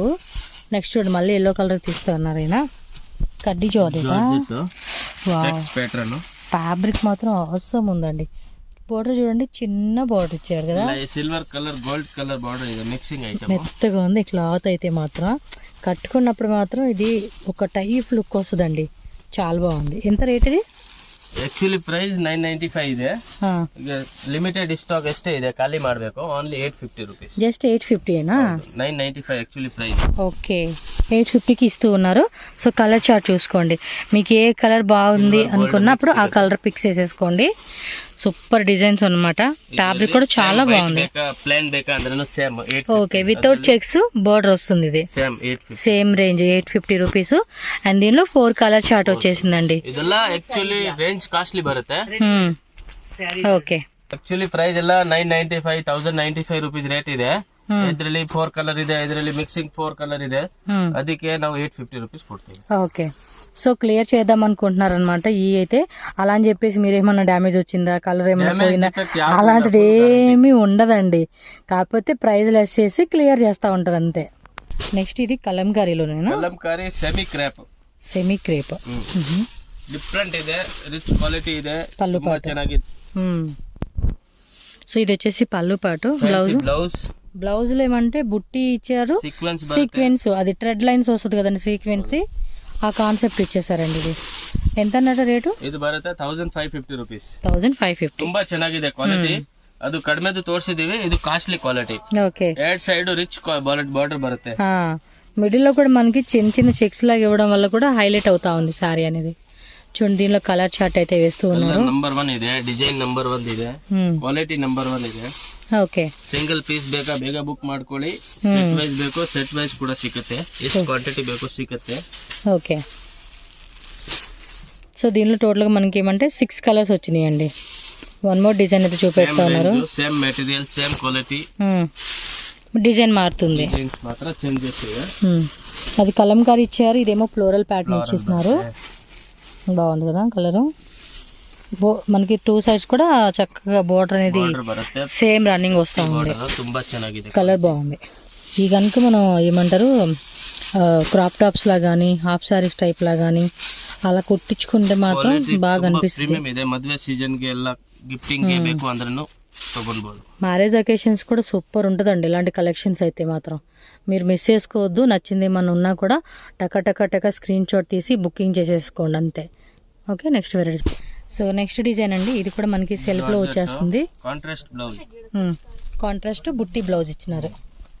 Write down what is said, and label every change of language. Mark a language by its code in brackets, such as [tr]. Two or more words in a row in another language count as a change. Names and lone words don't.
[te] నెక్స్ట్ చూడండి, మళ్ళీ [en] yellow colour [te] తీస్తూ ఉన్నారు అయినా. కడ్డీ జోర్జెట్, ఫ్యాబ్రిక్ మాత్రం అవసరం ఉందండి. బోర్డర్ చూడండి, చిన్న బోర్డర్ ఇచ్చారు కదా, [en] silver colour gold colour border. ఇది mixing item, [te] మెత్తగా ఉంది క్లాత్ అయితే మాత్రం. కట్టుకున్నప్పుడు మాత్రం ఇది ఒక టైప్ లుక్ వస్తుందండి, చాలా బాగుంది. ఎంత రేట్ ఇది? [en] actually price [kn] 995 ಇದೆ. ಈಗ [en] limited stock [kn] ಅಷ್ಟೇ ಇದೆ, ಖಾಲಿ ಮಾಡಬೇಕು. [en] only 850 rupees. just 850 [te] ఏనా? [en] 995 actually price. [te] ఓకే, 850కి ఇస్తూ ఉన్నారు. సో [en] colour chart [te] చూసుకోండి, మీకు ఏ కలర్ బాగుంది అనుకున్నప్పుడు ఆ [en] colour pics [te] వేసేసుకోండి. [en] super designs [te] అన్నమాట. ఫ్యాబ్రిక్ కూడా చాలా బాగుంది. [kn] ప్లేన్ ಬೇಕಾ ಅಂದ್ರೂ [en] same 850. [te] ఓకే, [en] without checks border [te] వస్తుంది. ఇది [en] same 850, same range 850 rupees. and [te] దీనిలో [en] 4 colour chart [te] వచ్చేసిందండి. [kn] ಇದೆಲ್ಲ ಆಕ್ಚುಲಿ [en] range costly [kn] ಬರುತ್ತೆ. [te] ఓకే, [en] actually price [kn] ಎಲ್ಲ [en] 995 1095 rupees rate [kn] ಇದೆ. ಇದರಲ್ಲಿ [en] 4 colour [kn] ಇದೆ, ಇದರಲ್ಲಿ [en] mixing 4 colour [kn] ಇದೆ, ಅದಕ್ಕೆ ನಾವು [en] 850 rupees [kn] ಕೊಡ್ತೀವಿ. [te] ఓకే, సో క్లియర్ చేద్దాం అనుకుంటున్నారు అనమాట. ఈ అయితే అలా అని చెప్పేసి మీరేమన్నా డ్యామేజ్ వచ్చిందా, కలర్ ఏమైనా పోయిందా, అలాంటిది ఏమీ ఉండదండి. కాకపోతే [en] price less [te] చేసి క్లియర్ చేస్తూ ఉంటారు అంతే. నెక్స్ట్ ఇది కలంకారీలోనేనా? [en] Kalamkari semi crepe. semi crepe [kn] డిఫరెంట్ ಇದೆ, [en] rich quality [kn] ಇದೆ, [te] పళ్ళు పాటు [kn] ಚೆನ್ನಾಗಿದೆ. [te] సో ఇది వచ్చేసి పళ్ళు పాటు. బ్లౌజ్ లో ఏమంటే బుట్టి ఇచ్చారు, సీక్వెన్స్, అది [en] thread lines [te] వస్తుంది కదండి, సీక్వెన్స్, ఆ కాన్సెప్ట్ ఇచ్చేసారండి. ఇది ఎంత అన్నట్టు రేటు? [kn] ಇದು ಬರುತ್ತೆ [en] 1550 rupees. [kn] 1550. ತುಂಬಾ ಚೆನ್ನಾಗಿದೆ ಕ್ವಾಲಿಟಿ. ಅದು ಕಡಿಮೆದು ತೋರಿಸಿದೀವಿ, ಇದು [en] costly quality. [te] ఓకే, [kn] ಎರಡ್ [en] side rich border [kn] ಬರುತ್ತೆ. [te] మిడిల్ లో కూడా మనకి చిన్న చిన్న చెక్స్ లాగా ఇవ్వడం వల్ల కూడా హైలైట్ అవుతా ఉంది సారీ అనేది. చూడండి, దీనిలో కలర్ చార్ట్ అయితే వేస్తూ ఉన్నారు. [en] number 1 [kn] ಇದೆ, [en] design number 1 [kn] ಇದೆ, [en] quality number 1 [kn] ಇದೆ. ಓಕೆ, [en] single piece [kn] ಬೇಕಾ ಬೇಗ ಬುಕ್ ಮಾಡ್ಕೊಳ್ಳಿ. [en] set wise [kn] ಬೇಕು, [en] set wise [kn] ಕೂಡ ಸಿಗುತ್ತೆ, ಎಷ್ಟು ಕ್ವಾಂಟಿಟಿ ಬೇಕು ಸಿಗುತ್ತೆ. [te] ఓకే, సో దీనిలో టోటల్ గా మనకి ఏమంటే [en] 6 colours [te] వచ్చినాయండి. [en] 1 more design [te] అయితే చూపెడతా ఉన్నారు. [en] same material, same quality, [te] డిజైన్ మారుతుంది, డిజైన్స్ మాత్రం చేంజెస్ ಇದೆ. అది కలంకారీ ఇచ్చారు, ఇదేమో [en] floral pattern [te] ఇచ్చేస్తున్నారు. బాగుంది కదా కలరు. మనకి [en] 2 sides [te] కూడా చక్కగా బోర్డర్ అనేది [en] same running [te] వస్తూ ఉంది. కలర్ బాగుంది. ఈ కనుక మనం ఏమంటారు [en] crop tops [te] లా గానీ, [en] half sarees type [te] లా గానీ అలా కుట్టించుకుంటే మాత్రం బాగా అనిపిస్తుంది. [kn] మధ్య సీజన్ కి ಎಲ್ಲ గిఫ్టింగ్ ಗೆ ಬೇಕು ಅಂದ್ರೂ ತಗೊಳ್ಬಹುದು. [en] marriage occasions [te] కూడా సూపర్ ఉంటుందండి ఇలాంటి కలెక్షన్స్ అయితే మాత్రం. మీరు మిస్ చేసుకోవద్దు. నచ్చింది ఏమన్నా ఉన్నా కూడా టక స్క్రీన్ షాట్ తీసి బుకింగ్ చేసేసుకోండి అంతే. [en] okay, next variety. [te] సో [en] next design [te] అండి, ఇది కూడా మనకి సెల్ఫ్ లో వచ్చేస్తుంది. కాంట్రాస్ట్ బుట్టి బ్లౌజ్ ఇచ్చినారు.